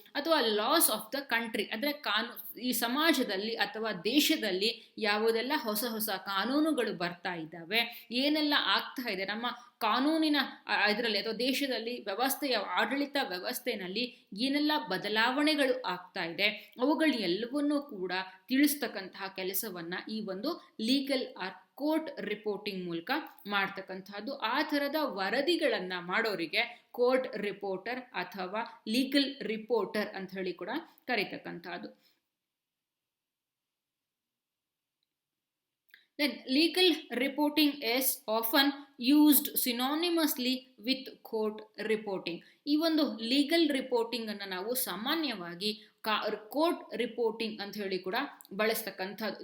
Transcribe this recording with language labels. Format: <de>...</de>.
<kn>ಅಥವಾ loss of the country, ಅಂದರೆ ಈ ಸಮಾಜದಲ್ಲಿ ಅಥವಾ ದೇಶದಲ್ಲಿ ಯಾವುದೆಲ್ಲ ಹೊಸ ಹೊಸ ಕಾನೂನುಗಳು ಬರ್ತಾ ಇದ್ದಾವೆ, ಏನೆಲ್ಲ ಆಗ್ತಾ ಇದೆ ನಮ್ಮ ಕಾನೂನಿನ ಇದರಲ್ಲಿ ಅಥವಾ ದೇಶದಲ್ಲಿ ವ್ಯವಸ್ಥೆಯ ಆಡಳಿತ ವ್ಯವಸ್ಥೆಯಲ್ಲಿ ಏನೆಲ್ಲ ಬದಲಾವಣೆಗಳು ಆಗ್ತಾ ಇದೆ ಅವುಗಳು ಎಲ್ಲವನ್ನೂ ಕೂಡ ತಿಳಿಸ್ತಕ್ಕಂತಹ ಕೆಲಸವನ್ನು ಈ ಒಂದು ಲೀಗಲ್ ಆರ್ ಕೋರ್ಟ್ ರಿಪೋರ್ಟಿಂಗ್ ಮೂಲಕ ಮಾಡ್ತಕ್ಕಂಥದ್ದು. ಆ ಥರದ ವರದಿಗಳನ್ನು ಮಾಡೋರಿಗೆ ಕೋರ್ಟ್ ರಿಪೋರ್ಟರ್ ಅಥವಾ ಲೀಗಲ್ ರಿಪೋರ್ಟರ್ ಅಂತ ಹೇಳಿ ಕೂಡ ಕರೀತಕ್ಕಂಥದ್ದು.</kn> <en>Then legal reporting is often used synonymously with court reporting.</en> <kn>ಈ ಒಂದು ಲೀಗಲ್ ರಿಪೋರ್ಟಿಂಗ್ ಅನ್ನು ನಾವು ಸಾಮಾನ್ಯವಾಗಿ ಕೋರ್ಟ್ ರಿಪೋರ್ಟಿಂಗ್ ಅಂತ ಹೇಳಿ ಕೂಡ ಬಳಸ್ತಕ್ಕಂಥದ್ದು.</kn>